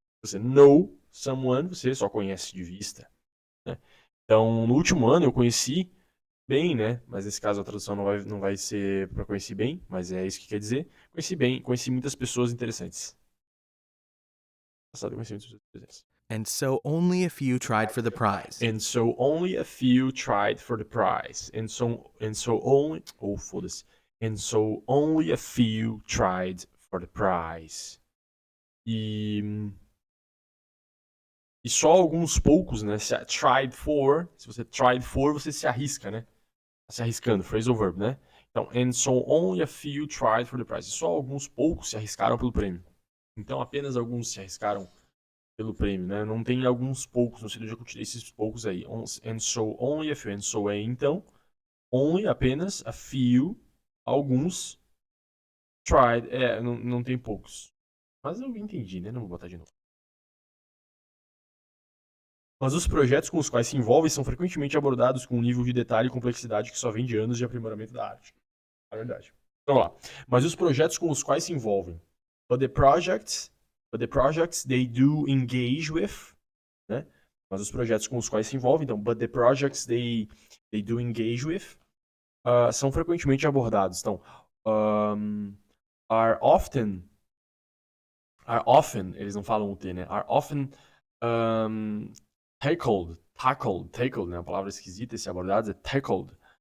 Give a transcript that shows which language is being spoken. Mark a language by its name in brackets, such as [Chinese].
[Portuguese] Se você [English] know someone, [Portuguese] você só conhece de vista. Né? Então, no último ano eu conheci bem, né? Mas nesse caso a tradução não vai ser para conhecer bem, mas é isso que quer dizer. Conheci bem, conheci muitas pessoas interessantes. Passado, conheci muitas pessoas interessantes. [English] And so only a few tried for the prize. And so only a few tried for the prize. And so only... [Portuguese] Oh, foda-se. [English] And so only a few tried for the prize. [Portuguese] E só alguns poucos, né? Se você [English] tried for, [Portuguese] você se arrisca, né? Tá se arriscando, phrasal verb, né? Então, [English] and so only a few tried for the prize. [Portuguese] E só alguns poucos se arriscaram pelo prêmio. Então apenas alguns se arriscaram pelo prêmio, né? Não tem alguns poucos, no sentido de que eu tirei esses poucos aí. [English] And so only a few. And so [Portuguese] é então. [English] Only, apenas, a few, alguns. [Portuguese] Tried, não tem poucos. Mas eu entendi, né? Não vou botar de novo. Mas os projetos com os quais se envolvem são frequentemente abordados com um nível de detalhe e complexidade que só vem de anos de aprimoramento da arte. É verdade. Então, vamos lá. Mas os projetos com os quais se envolvem. [English] But the projects they do engage with, né? [Portuguese] Mas os projetos com os quais se envolvem, então, [English] but the projects they do engage with, [Portuguese] são frequentemente abordados. Então, [English] are often, [Portuguese] eles não falam o T, né? [English] Are often tackled, [Portuguese] né? Uma palavra esquisita, esse abordados é tackled.